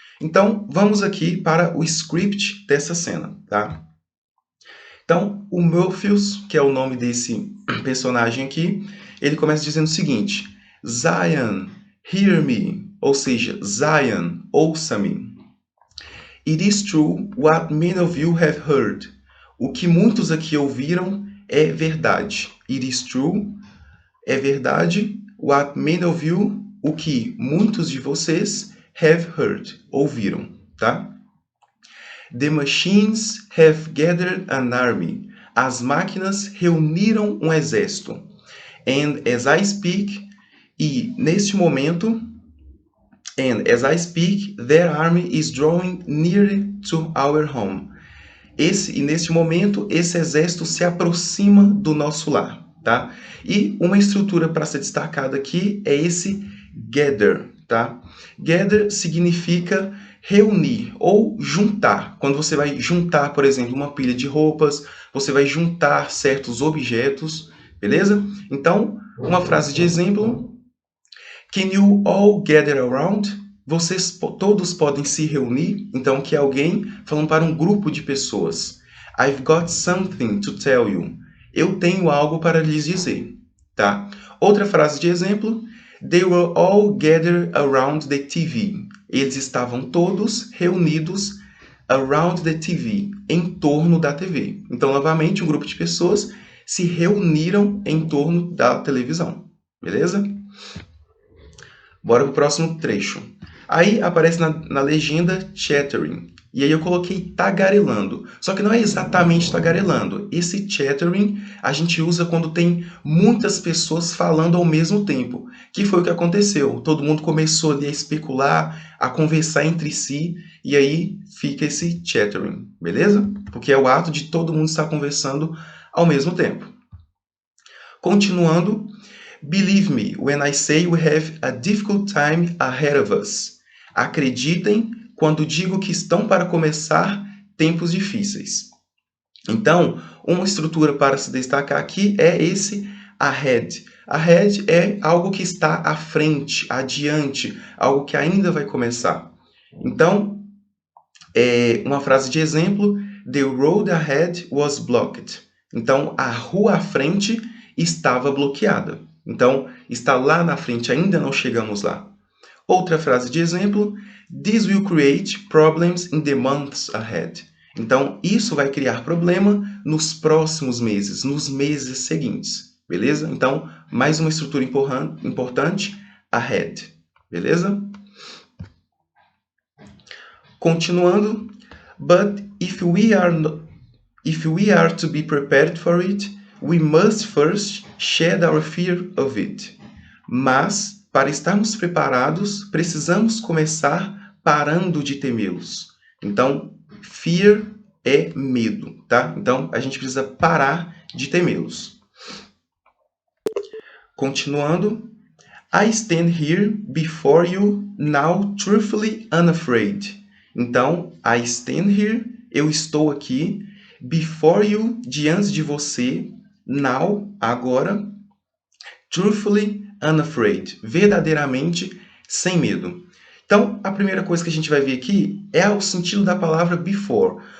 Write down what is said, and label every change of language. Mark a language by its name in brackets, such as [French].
[Portuguese] Então, vamos aqui para o script dessa cena, tá? Então, o Morpheus, que é o nome desse personagem aqui, ele começa dizendo o seguinte: [English] Zion, hear me, [Portuguese] ou seja, Zion, ouça-me. [English] It is true what many of you have heard. [Portuguese] O que muitos aqui ouviram é verdade. [English] It is true, [Portuguese] é verdade. [English] What many of you, [Portuguese] o que muitos de vocês [English] have heard, [Portuguese] ouviram, tá? [English] The machines have gathered an army. [Portuguese] As máquinas reuniram um exército. [English] And as I speak, [Portuguese] e neste momento, [English] and as I speak, their army is drawing nearer to our home. [Portuguese] E neste momento, esse exército se aproxima do nosso lar, tá? E uma estrutura para ser destacada aqui é esse gather, tá? Gather significa reunir ou juntar. Quando você vai juntar, por exemplo, uma pilha de roupas, você vai juntar certos objetos, beleza? Então, uma frase de exemplo: [English] Can you all gather around? [Portuguese] Vocês todos podem se reunir? Então, que é alguém falando para um grupo de pessoas. [English] I've got something to tell you. [Portuguese] Eu tenho algo para lhes dizer, tá? Outra frase de exemplo: [English] They were all gathered around the TV. [Portuguese] Eles estavam todos reunidos [English] around the TV, [Portuguese] em torno da TV. Então, novamente, um grupo de pessoas se reuniram em torno da televisão. Beleza? Bora pro próximo trecho. Aí aparece na legenda chattering. E aí eu coloquei tagarelando. Só que não é exatamente tagarelando. Esse chattering a gente usa quando tem muitas pessoas falando ao mesmo tempo. Que foi o que aconteceu. Todo mundo começou ali a especular, a conversar entre si. E aí fica esse chattering. Beleza? Porque é o ato de todo mundo estar conversando ao mesmo tempo. Continuando. [English] Believe me when I say we have a difficult time ahead of us. [Portuguese] Acreditem quando digo que estão para começar tempos difíceis. Então, uma estrutura para se destacar aqui é esse ahead. Ahead é algo que está à frente, adiante, algo que ainda vai começar. Então, uma frase de exemplo, [English] the road ahead was blocked. [Portuguese] Então, a rua à frente estava bloqueada. Então, está lá na frente, ainda não chegamos lá. Outra frase de exemplo, [English] this will create problems in the months ahead. [Portuguese] Então, isso vai criar problema nos próximos meses, nos meses seguintes. Beleza? Então, mais uma estrutura importante, ahead. Beleza? Continuando, [English] but if we are to be prepared for it, we must first shed our fear of it. [Portuguese] Mas, para estarmos preparados, precisamos começar parando de temê-los. Então, fear é medo, tá? Então, a gente precisa parar de temê-los. Continuando. [English] I stand here before you now truthfully unafraid. [Portuguese] Então, [English] I stand here, [Portuguese] eu estou aqui, [English] before you, [Portuguese] diante de você, [English] now, [Portuguese] agora, [English] truthfully unafraid, [Portuguese] verdadeiramente sem medo. Então, a primeira coisa que a gente vai ver aqui é o sentido da palavra before.